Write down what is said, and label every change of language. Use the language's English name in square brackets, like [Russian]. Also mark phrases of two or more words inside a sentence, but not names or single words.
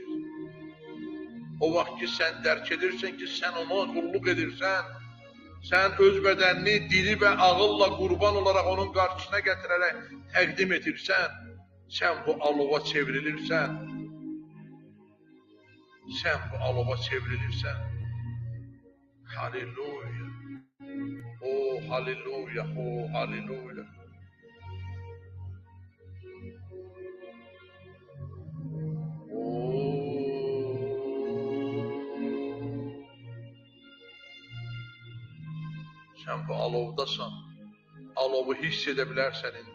[Azerbaijani] O vaxt ki, sən dərk edirsən ki, sən ona qulluq edirsən, sən öz bədənini dili və ağılla qurban olaraq onun qarşısına gətirərək təqdim edirsən, sən bu alova çevrilirsən. Sən bu alova çevrilirsən. Halleluya. Oh, halleluya, oh, halleluya. Sən bu alovdasan, alovu hiss edə bilərsən indi.